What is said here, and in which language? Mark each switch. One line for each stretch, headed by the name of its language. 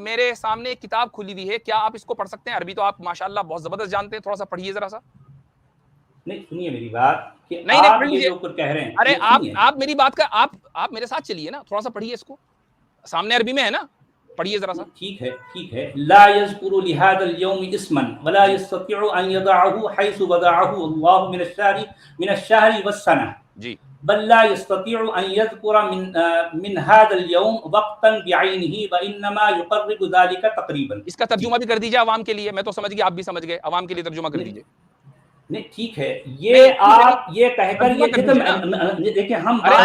Urdu: میرے سامنے ایک کتاب کھلی ہوئی ہے، کیا آپ اس کو پڑھ سکتے ہیں؟ عربی تو آپ ماشاءاللہ بہت زبردست جانتے ہیں، تھوڑا سا پڑھیے ذرا سا. نہیں سنیے میری بات کہ نہیں آپ یہ جو کچھ کہہ رہے ہیں، ارے آپ میری بات کا آپ میرے ساتھ چلیے نا، تھوڑا سا پڑھیے اس کو. سامنے عربی میں ہے نا، پڑھیے ذرا سا. ٹھیک ہے.
Arabic: لا يذكر لهذا اليوم اسما ولا يستطيع ان يضعه حيث وضعه الله من الشهر والسنه.
Urdu: جی.
Arabic: بل لا يستطيع ان يذكر من هذا اليوم وقتا بعينه وانما يقرب ذلك تقريبا.
Urdu: اس کا ترجمہ بھی کر دیجیے عوام کے لیے. میں تو سمجھ گیا، آپ بھی سمجھ گئے، عوام کے لیے ترجمہ کر دیجیے. نہیں ٹھیک ہے، یہ آپ یہ کہہ کر یہ دیکھیں ہم